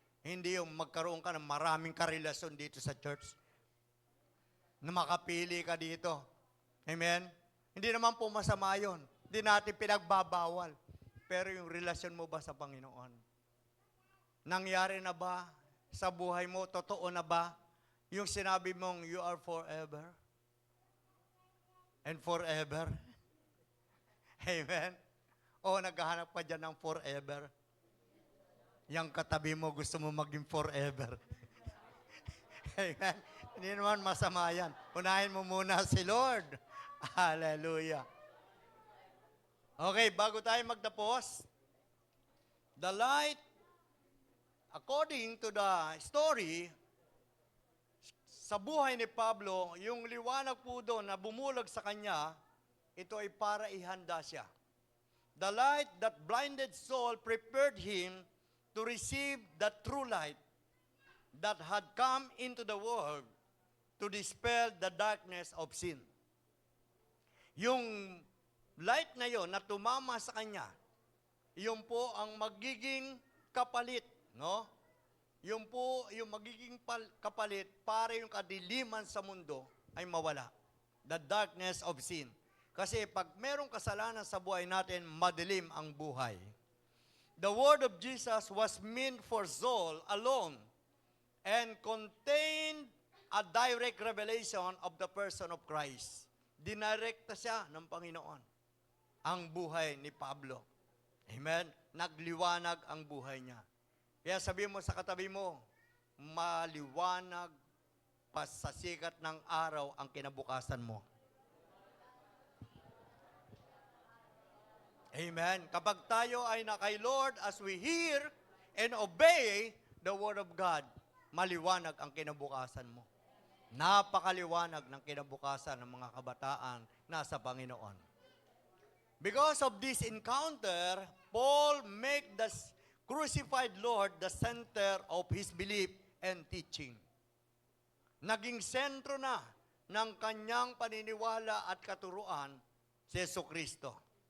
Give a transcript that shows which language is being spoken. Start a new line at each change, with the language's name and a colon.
Filipino: Hindi yung magkaroon ka ng maraming karelasyon dito sa church, na makapili ka dito. Amen? Hindi naman po masama yun. Hindi natin pinagbabawal. Pero yung relasyon mo ba sa Panginoon? Nangyari na ba sa buhay mo? Totoo na ba yung sinabi mong
English: you are forever? And forever?
Filipino: Amen? O naghahanap ka dyan ng forever? Yang katabi mo, gusto mo maging forever. Amen? Hindi naman masama yan. Unahin mo muna si Lord. Hallelujah. Okay, bago tayo magtapos,
English: the light, according to the story,
Filipino: sa buhay ni Pablo, yung liwanag po doon na bumulag sa kanya, ito ay para ihanda siya.
English: The light that blinded Saul prepared him to receive the true light that had come into the world to dispel the darkness of sin.
Filipino: Yung light na yon na tumama sa kanya, yun po ang magiging kapalit, no? Yung po, yung magiging kapalit para yung kadiliman sa mundo ay mawala.
English: The darkness of sin.
Filipino: Kasi pag merong kasalanan sa buhay natin, madilim ang buhay.
English: The word of Jesus was meant for Saul alone and contained a direct revelation of the person of Christ.
Filipino: Dinirekta siya ng Panginoon ang buhay ni Pablo. Amen? Nagliwanag ang buhay niya. Kaya sabi mo sa katabi mo, maliwanag pa sa sikat ng araw ang kinabukasan mo. Amen. Kapag tayo ay na kay Lord,
English: as we hear and obey the Word of God,
Filipino: maliwanag ang kinabukasan mo. Napakaliwanag ng kinabukasan ng mga kabataan na sa Panginoon.
English: Because of this encounter, Paul make the crucified Lord the center of his belief and teaching.
Filipino: Naging sentro na ng kanyang paniniwala at katuruan si Jesucristo.